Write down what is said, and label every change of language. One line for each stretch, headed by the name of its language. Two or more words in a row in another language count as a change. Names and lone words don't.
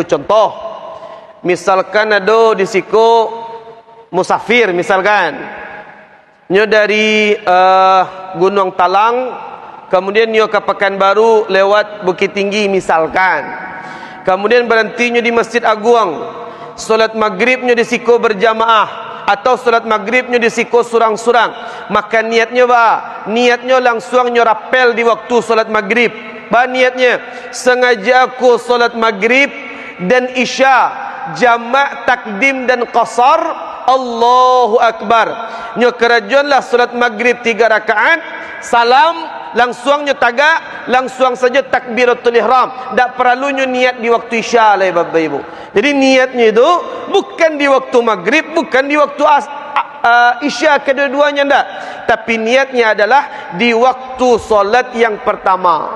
Indonesian: Contoh, misalkan ada di situ musafir, misalkan nyo dari Gunung Talang, kemudian nyo ke Pekanbaru lewat Bukit Tinggi misalkan. Kemudian berhenti nyo di Masjid Agung. Solat maghrib nyo di siku berjamaah, atau solat maghrib nyo di siku surang-surang. Maka niatnya niatnya langsung nyo rapel di waktu solat maghrib. Niatnya, sengaja aku solat maghrib dan isya, jamak takdim dan qasar.
Arabic: الله أكبر.
Indonesian: Nyo kerajuanlah solat maghrib 3 rakaat, salam, langsung nyo tagak, langsung saja takbiratul ihram. Tak perlu nyo niat di waktu isya lah Bapak Ibu. Jadi niatnya itu bukan di waktu maghrib, bukan di waktu isya, kedua-duanya ndak. Tapi niatnya adalah di waktu solat yang pertama.